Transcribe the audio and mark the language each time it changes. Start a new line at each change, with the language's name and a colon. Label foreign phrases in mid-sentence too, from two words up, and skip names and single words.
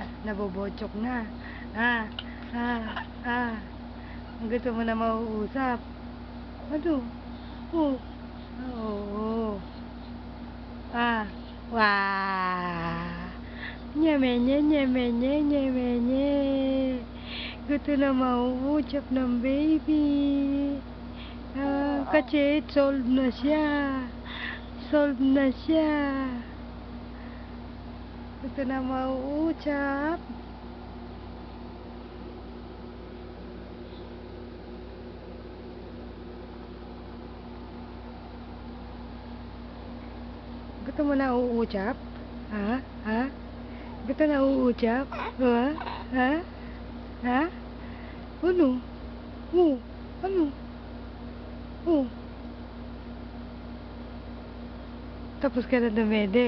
Filipino: Nabobojok na? Ha? Ha? Ha? Gusto mo na mauusap? Ano? Oh. Oo. Ah. Wah. Nyemenye, nyemenye, nyemenye. Gusto na mauucap ng baby. Kasi solve na siya. Solve na siya. Gusto na mauucap. Gusto mo na uucap? Ha? Ha? Gusto na uucap? Ha? Ha? Ha? Ano? Oh, ano? Oh. Tapos ka na dumede.